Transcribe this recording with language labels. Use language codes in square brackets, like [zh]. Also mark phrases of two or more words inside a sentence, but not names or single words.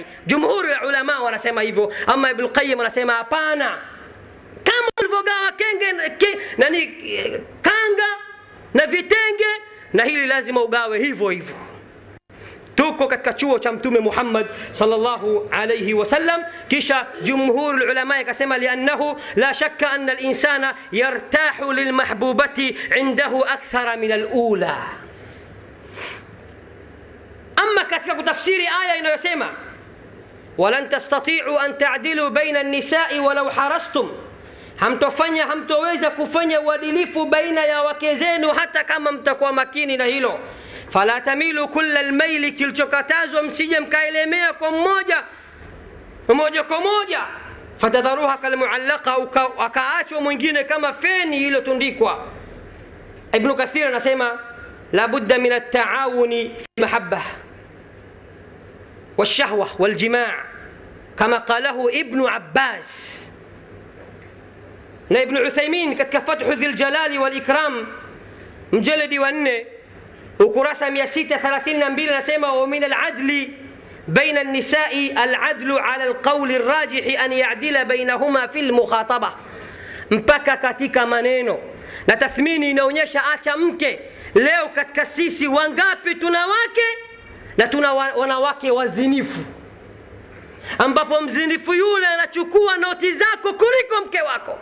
[sw] Jumhuri ya ulama wanasema hivyo. Ama Ibn Qayyim anasema hapana, kama ulivyogawa kanga na vitenge, na hili lazima ugawe hivyo hivyo. Tuko katika chuo cha Mtume Muhammad [ar] صلى الله عليه وسلم. [sw] Kisha jumhur ulama yakasema [ar] لأنه لا شك أن الإنسان يرتاح للمحبوبة عنده أكثر من الأولى. [sw] Amma katika kutafsiri aya inayosema [ar] ولن تستطيعوا أن تعدلوا بين النساء ولو حرصتم, [sw] hamtoweza kufanya uadilifu baina ya wake zenu hata kama mtakuwa makini na hilo. [ar] فلا تميلوا كل الميل, [sw] kilichokatazwa msije mkaelemea kwa moja kwa moja. [ar] فتذروها كالمعلقة, [sw] akaachwa mwingine kama feni iliyotundikwa. Ibn Kathir anasema [ar] لا بد من التعاون في المحبة والشهوة والجماع كما قاله [sw] Ibn Abbas. Na Ibn Uthaymin katika Fathu Dhil Jalali wal Ikram mjaladi wa 4 ukurasa 632 anasema [ar] ومن العدل بين النساء العدل على القول الراجح أن يعدل بينهما في المخاطبة. [sw] Mpaka katika maneno na tathmini inaonyesha acha mke. Leo katika sisi wangapi tuna wake na tuna wanawake wazinifu, ambapo mzinifu yule anachukua noti zako kuliko mke wako.